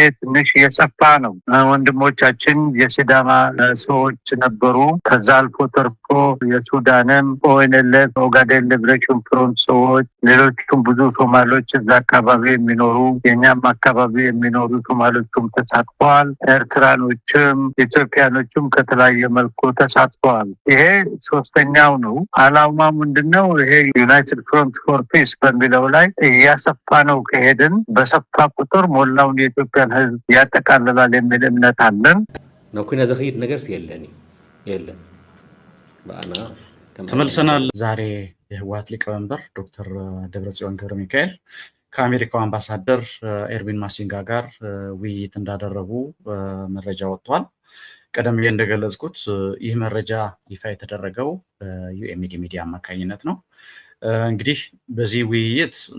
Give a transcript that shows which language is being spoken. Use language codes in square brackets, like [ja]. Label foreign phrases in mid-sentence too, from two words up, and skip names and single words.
[am] ትንሽ የሰፋ ነው። ወንድሞቻችን የሲዳማ ሰዎች ነበሩ። ከዛ አልፎ ተርፎ የሱዳንም ኦኤንኤልኤፍ ኦጋዴን ሊብሬሽን ፍሮንት ሰዎች፣ ሌሎችም ብዙ ሶማሌዎች እዛ አካባቢ የሚኖሩ የኛም አካባቢ የሚኖሩ ሶማሌዎችም ተሳትፈዋል። ኤርትራኖችም ኢትዮጵያኖችም ከተለያየ መልኩ ተሳትፈዋል። ይሄ ሶስተኛው ነው። ዓላማው ምንድነው? ይሄ ዩናይትድ ፍሮንት ፎር ፒስ በሚለው ላይ እያሰፋ ነው። ከሄድን በሰፋ ቁጥር ሞላውን የኢትዮጵያን ህዝብ ያጠቃልላል የሚል እምነት አለን። [ti] ነው ኩና ዘኸይድ ነገርስ የለን ባና [am] ተመልሰናል። ዛሬ የህወሓት ሊቀመንበር ዶክተር ደብረጽዮን ገብረ ሚካኤል ከአሜሪካው አምባሳደር ኤርቪን ማሲንጋ ጋር ውይይት እንዳደረጉ መረጃ ወጥቷል። ቀደም ብዬ እንደገለጽኩት ይህ መረጃ ይፋ የተደረገው ዩኤምዲ ሚዲያ አማካኝነት ነው። እንግዲህ በዚህ ውይይት